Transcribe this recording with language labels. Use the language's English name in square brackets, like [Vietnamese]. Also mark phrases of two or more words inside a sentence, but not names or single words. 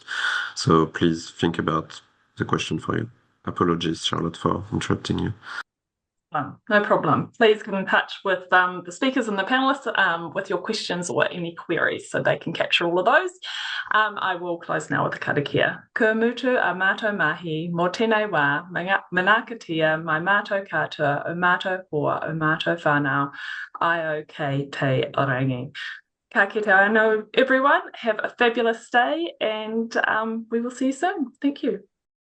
[English] So please think about the question for you. Apologies, Charlotte, for interrupting you. No problem. Please get in touch with the speakers and the panelists with your questions or any queries so they can capture all of those. I will close now with the karakia. [Māori] Ka mutu a mātou mahi, mō tēnei wā, manakatia, mai mātou katoa, o mātou hoa, o mātou whānau, allocate te orangi. Ka kite anō, [English] everyone. Have a fabulous day, and we will see you soon. Thank you.